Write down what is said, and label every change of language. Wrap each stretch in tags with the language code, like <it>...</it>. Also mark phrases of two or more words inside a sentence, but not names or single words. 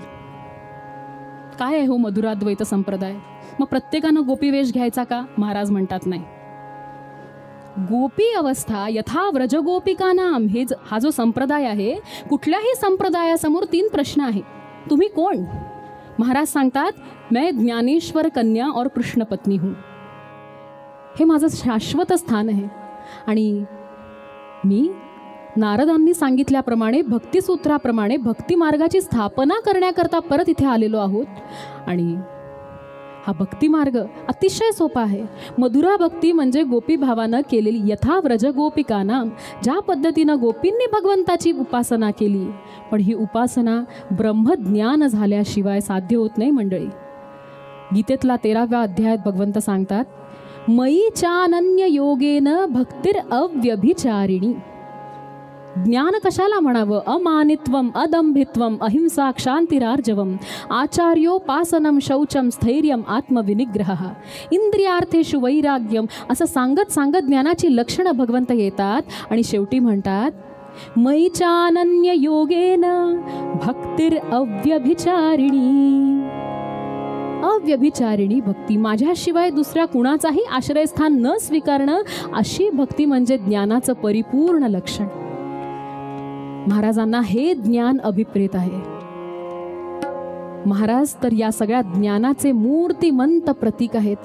<mr>काय आहे हो मधुराद्वैत संप्रदाय? मग प्रत्येकानं गोपीवेश घ्यायचा का? महाराज म्हणतात नाही. गोपी अवस्था</mr> <sa>यथा व्रजगोपिकानाम</sa> <mr>हा जो संप्रदाय आहे, कुठल्याही संप्रदायासमोर 3 प्रश्न आहे. तुम्ही कोण? महाराज सांगतात</mr> <hi>मैं ज्ञानेश्वर कन्या और कृष्ण पत्नी हूँ.</hi> <mr>हे माझं शाश्वत स्थान आहे. आणि मी नारदांनी सांगितल्याप्रमाणे भक्तिसूत्राप्रमाणे भक्ती मार्गाची स्थापना करण्याकरता परत इथे आलेलो आहोत. आणि हा भक्ती मार्ग अतिशय सोपा आहे. मधुरा भक्ती म्हणजे गोपी भावानं केलेली</mr> <sa>यथा व्रज</sa> <mr>गोपिकांना, ज्या पद्धतीनं गोपींनी भगवंताची उपासना केली. पण ही उपासना ब्रह्मज्ञान झाल्याशिवाय साध्य होत नाही मंडळी. गीतेतला 13व्या अध्यायात भगवंत सांगतात</mr> <sa>मयी चानन्य योगेन भक्तिर अव्यभिचारिणी.</sa> <mr>ज्ञान कशाला म्हणावं?</mr> <sa>अमानित्वम, अदंभित्वम, अहिंसा, क्षांतिरार्जवम, आचार्योपासनम, शौचम, स्थैर्यम, आत्मविनिग्रह, इंद्रियार्थेषु वैराग्यम</sa> <mr>असं सांगत सांगत ज्ञानाची लक्षणं भगवंत येतात. आणि शेवटी म्हणतात</mr> <sa>मयी चानन्य योगेन भक्तिर अव्यभिचारिणी.</sa> <mr>अव्यभिचारिणी भक्ती, माझ्याशिवाय दुसऱ्या कुणाचाही आश्रयस्थान न स्वीकारणं, अशी भक्ती म्हणजे ज्ञानाचं परिपूर्ण लक्षण. महाराजांना हे ज्ञान अभिप्रेत आहे. महाराज तर या सगळ्या ज्ञानाचे मूर्तिमंत प्रतीक आहेत.</mr>